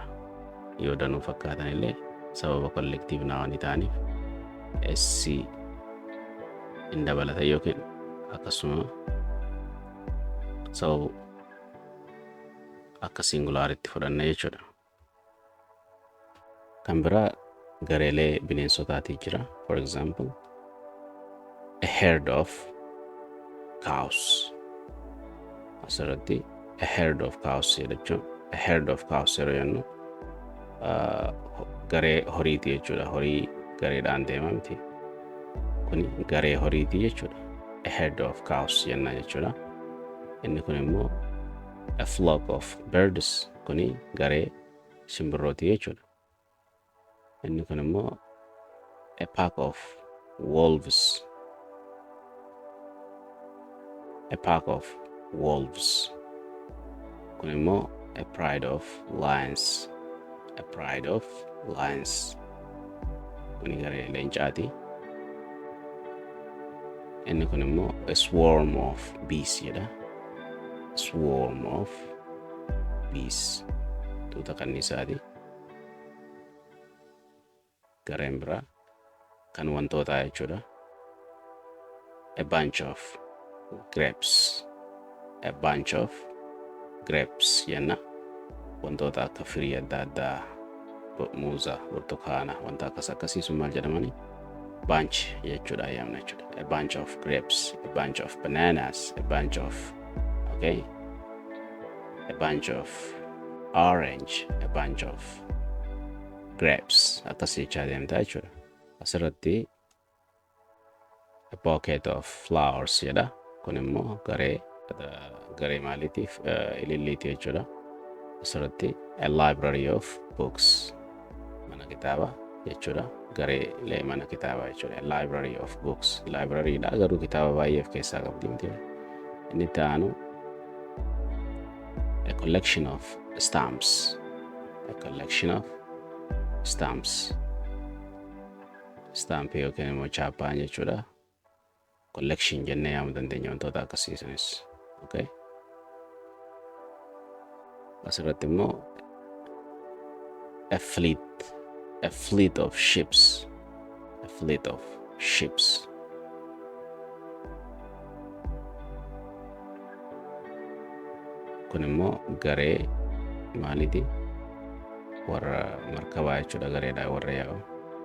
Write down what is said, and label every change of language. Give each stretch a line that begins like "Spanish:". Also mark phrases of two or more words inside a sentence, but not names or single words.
Oromo: Yoo danuu fakkaatan illee sababa
English: collective noun
Oromo: ta'aniif SC in dabalata yookiin akkasuma sababa akka singularitti fudhanna jechuudha. Kan biraa gareelee bineensotaati jira.
English: For example, a herd of cows. Asirratti a herd of cows jechuun a herd of cows
Oromo: yeroo jennu garee horiiti jechuudha. Horii gareedhaan deema miti. Kuni garee horiiti jechuudha.
English: A herd of cows
Oromo: jenna jechuudha. Inni kun immoo
English: a flock of birds.
Oromo: Kuni garee simbirrooti jechuudha. Inni kun immoo
English: a pack of wolves. A pack of wolves.
Oromo: Kun immoo
English: a pride of lions. A pride of lions.
Oromo: Kuni garee leencaati. Inni kun immoo
English: a swarm of bees
Oromo: jedha.
English: Swarm of bees.
Oromo: tuuta kanniisaati. Gareen biraa kan wantootaa jechuudha.
English: A bunch of grapes. A bunch of grapes jenna.
Oromo: Wantoota akka firii adda addaa, muuza, burtukaana, wanta akkas akkasiisu maal jedhamani? Bunch jechuudha ayyaamna jechuudha.
English: A bunch of grapes, a bunch of bananas, a bunch of, okay? A bunch of orange, a bunch of grapes.
Oromo: Akkas jechaa deemtaa jechuudha.
English: Asirratti a bucket of flowers jedha.
Oromo: Kun immoo garee maaliitiif ililliiti jechuudha.
English: Asirratti a library of books.
Oromo: Mana kitaaba jechuudha. Gareelee mana kitaabaa jechuudha.
English: A library of books.
Oromo: Libraryidha garuu kitaaba baay'ee of keessaa qabdi miti. Inni itti aanu
English: a collection of stamps. A collection of stamps.
Oromo: Stampii yookiin immoo chaappaan jechuudha. Collection jennee yaamuu dandeenya wantoota akkasiisunis.
English: Okay?
Oromo: Asirratti immoo
English: a fleet of ships. A fleet of ships.
Oromo: Kun immoo garee maaliiti? Warra markabaa jechuudha, gareedha warra yaa'u.